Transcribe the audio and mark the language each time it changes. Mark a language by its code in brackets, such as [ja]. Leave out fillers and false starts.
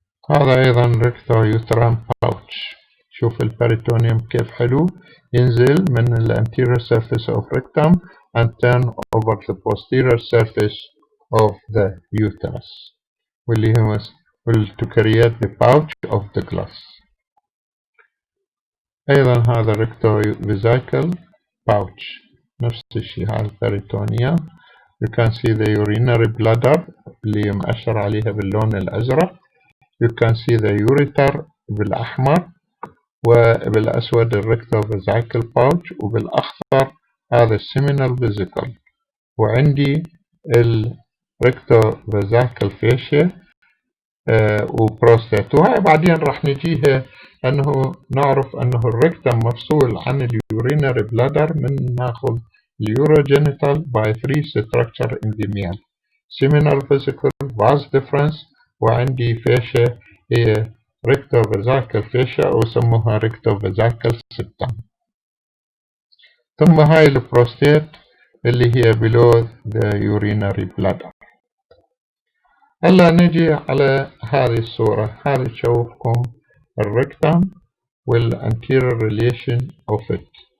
[en] هذا أيضا rectouterine pouch. [ar] شوف البريتونيوم كيف حلو، ينزل من [en] ال anterior surface of rectum and turn over the posterior surface of the uterus واللي هو to create the pouch of the glass. [ar] أيضا هذا rectovesical pouch نفس الشيء. [en] هذا البريتونيوم you can see the urinary bladder اللي مأشر عليها باللون الأزرق. you can see the ureter بالأحمر، [ar] وبالأسود [en] الrectovesical pouch، وبالأخضر هذا الseminal vesicle. [ar] وعندي الrectovesical fascia وبروستات. وهاي بعدين راح نجيها أنه نعرف أنه الركتم مفصول عن اليورينري بلادر من ناخذ اليوروجينيتال [en] by three structure in the male [ar] seminal vesicle vas deferens، وعندي فاشيا هي rectovesical fascia وسموها rectovesical septum. ثم هاي البروستات اللي هي [en] below the urinary bladder. [ar] هلا نجي على هذه الصورة. هذه تشوفكم الركتم والanterior relation of it.